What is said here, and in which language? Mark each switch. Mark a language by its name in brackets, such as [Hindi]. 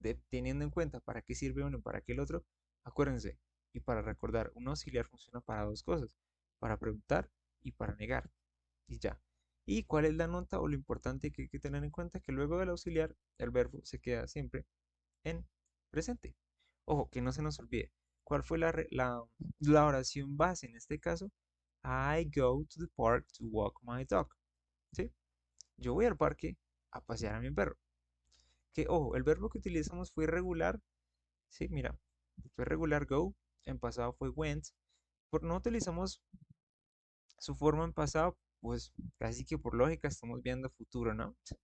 [Spanish] Teniendo en cuenta para qué sirve uno y para qué el otro, acuérdense, y para recordar, un auxiliar funciona para dos cosas, para preguntar y para negar, y ya. ¿Y cuál es la nota o lo importante que hay que tener en cuenta? Que luego del auxiliar, el verbo se queda siempre en presente. Ojo, que no se nos olvide. ¿Cuál fue la oración base en este caso? [English] I go to the park to walk my dog. [Spanish] ¿Sí? Yo voy al parque a pasear a mi perro. Que, ojo, el verbo que utilizamos fue irregular. Sí, mira, fue regular go. En pasado fue went. No utilizamos su forma en pasado, pues casi que por lógica estamos viendo futuro, ¿no?